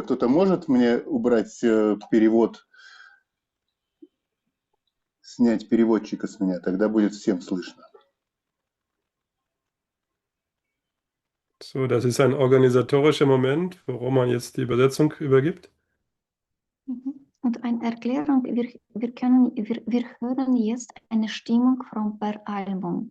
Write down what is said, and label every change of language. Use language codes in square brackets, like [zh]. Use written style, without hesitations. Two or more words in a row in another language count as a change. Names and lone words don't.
[ru] Кто-то может мне убрать перевод, снять переводчика с меня? Тогда будет всем слышно. [de] So, das ist ein organisatorischer Moment, wo Roman jetzt die Übersetzung übergibt. Und eine Erklärung, wir hören jetzt eine Stimmung von Per Album.